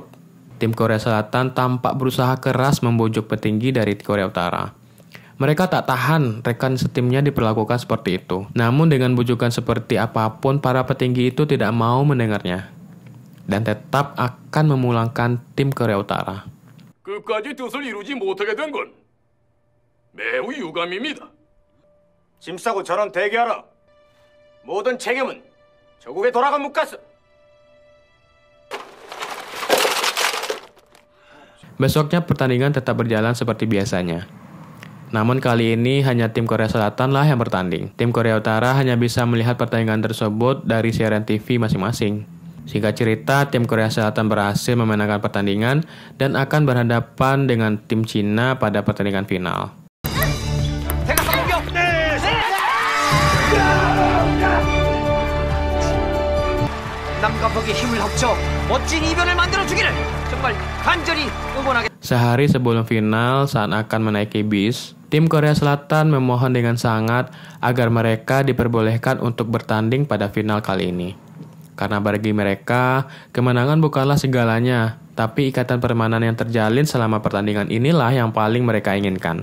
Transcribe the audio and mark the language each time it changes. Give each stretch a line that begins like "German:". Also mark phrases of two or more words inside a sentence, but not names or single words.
Indonesian: Tim Korea Selatan tampak berusaha keras membujuk petinggi dari Korea Utara. Mereka tak tahan rekan setimnya diperlakukan seperti itu. Namun dengan bujukan seperti apapun para petinggi itu tidak mau mendengarnya dan tetap akan memulangkan tim Korea Utara.
Korean: 끝까지 뜻을 이루지 못하게 된 건 매우 유감입니다. 짐 싸고 전원 대기하라. 모든 책임은 저국에 돌아가 묻겠어.
Indonesian: Besoknya pertandingan tetap berjalan seperti biasanya. Namun kali ini hanya tim Korea Selatan lah yang bertanding. Tim Korea Utara hanya bisa melihat pertandingan tersebut dari siaran TV masing-masing. Singkat cerita, tim Korea Selatan berhasil memenangkan pertandingan dan akan berhadapan dengan tim Cina pada pertandingan final.
Korean: 남과 북이 힘을 합쳐 멋진 이변을 만들어주기를 정말 간절히 응원하겠습니다.
Indonesian: Sehari sebelum final, saat akan menaiki bis, tim Korea Selatan memohon dengan sangat agar mereka diperbolehkan untuk bertanding pada final kali ini. Karena bagi mereka, kemenangan bukanlah segalanya, Tapi ikatan pertemanan yang terjalin selama pertandingan inilah yang paling mereka inginkan.